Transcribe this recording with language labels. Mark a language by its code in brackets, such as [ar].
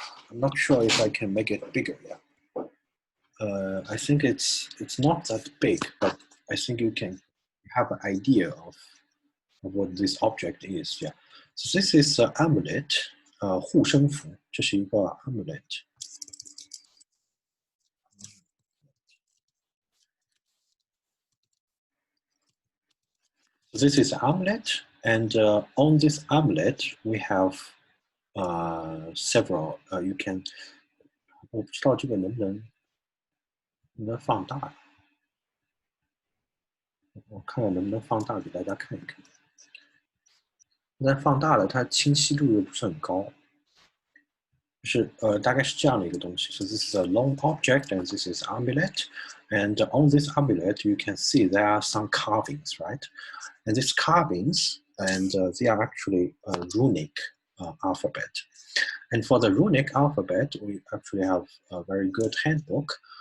[en] I'm not sure if I can make it bigger. Yeah. I think it's not that big, but I think you can have an idea of what this object is. Yeah. So this is an amulett. [zh] 护身符，这是一个 amulett. [en] So this is amulet, and on this amulet we have several. You can [zh] 我不知道这个能放大，我看看能不能放大给大家看一看。但放大了，它清晰度又不是很高，就是大概是这样的一个东西。 [en] So this is a long object, and this is amulet, and on this amulet you can see there are some carvings, right? And these carvings, and they are actually runic alphabet. And for the runic alphabet, we actually have a very good handbook.